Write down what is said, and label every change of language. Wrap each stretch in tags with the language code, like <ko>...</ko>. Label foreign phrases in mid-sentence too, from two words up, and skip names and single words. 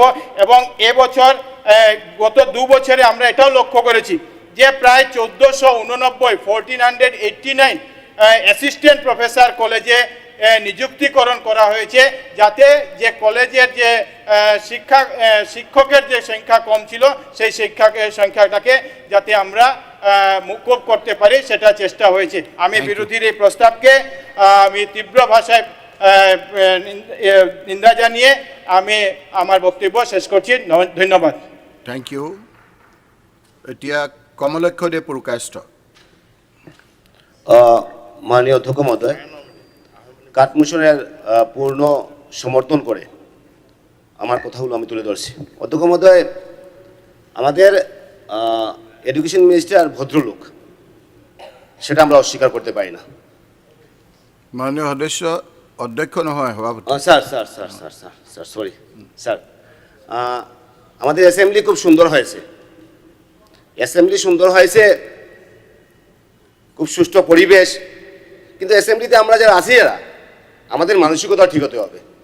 <bn>এবং এবছর গত 2 বছরে আমরা এটাও লক্ষ্য করেছি যে প্রায় 1489 অ্যাসিস্ট্যান্ট প্রফেসর কলেজে নিযুক্তিকরণ করা হয়েছে, যাতে যে কলেজের যে শিক্ষকের যে সংখ্যা কম ছিল সেই শিক্ষকের সংখ্যাটাকে যাতে আমরা মুকুব করতে পারি সেটা চেষ্টা হয়েছে। আমি বিরোধীর এই প্রস্তাবকে আমি তীব্র ভাষায় নিন্দা জানিয়ে আমি আমার বক্তব্য শেষ করছি। ধন্যবাদ।</bn> <en>thank you.</en> <as>এতিয়া কমলক্ষ্য পুরকায়স্থ।</as> <bn>মাননীয় অধ্যক্ষ মহোদয়, কাঠমিশনের পূর্ণ সমর্থন করে আমার কথাগুলো আমি তুলে ধরছি। অধ্যক্ষ মহোদয়, আমাদের</bn> <en>education minister</en> <bn>ভদ্রলোক, সেটা আমরা অস্বীকার করতে পারি না।</bn> <as>মাননীয় সদস্য, অধ্যক্ষ নহয় সভাপতি।</as> <en>sir sir sir sir sir sir sorry sir,</en> <bn>আমাদের অ্যাসেম্বলি খুব সুন্দর হয়েছে, অ্যাসেম্বলি সুন্দর হয়েছে, খুব সুষ্ঠু পরিবেশ, কিন্তু অ্যাসেম্বলিতে আমরা যারা আছি, যারা আমাদের মানসিকতা ঠিক হতে হবে।</bn>